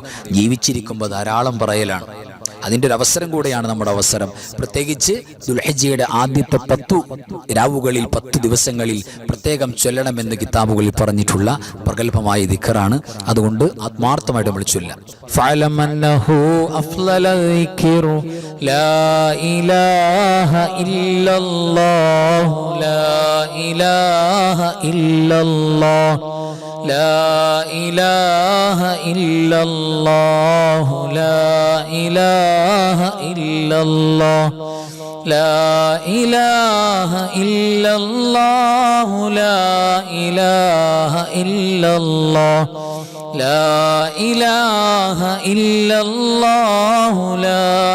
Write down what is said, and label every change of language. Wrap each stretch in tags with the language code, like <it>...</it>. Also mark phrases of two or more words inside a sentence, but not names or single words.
<ml>ജീവിച്ചിരിക്കുമ്പോൾ ധാരാളം പറയലാണ്. അതിൻ്റെ ഒരു അവസരം കൂടെയാണ് നമ്മുടെ അവസരം. പ്രത്യേകിച്ച് ദുൽഹിജ്ജയുടെ ആദ്യത്തെ 10 രാവുകളിൽ 10 ദിവസങ്ങളിൽ പ്രത്യേകം ചൊല്ലണമെന്ന് കിതാബുകളിൽ പറഞ്ഞിട്ടുള്ള പ്രഗൽഭമായ ദിക്റാണ്. അതുകൊണ്ട് ആത്മാർത്ഥമായിട്ട് നമ്മൾ ചൊല്ലാം.</ml> <ar>فاعلم أنه أفضل الذكر لا إله إلا الله لا إله إلا الله لا إله إلا الله لا إله إلا الله لا إله إلا الله لا إله إلا الله لا إله إلا الله لا</ar>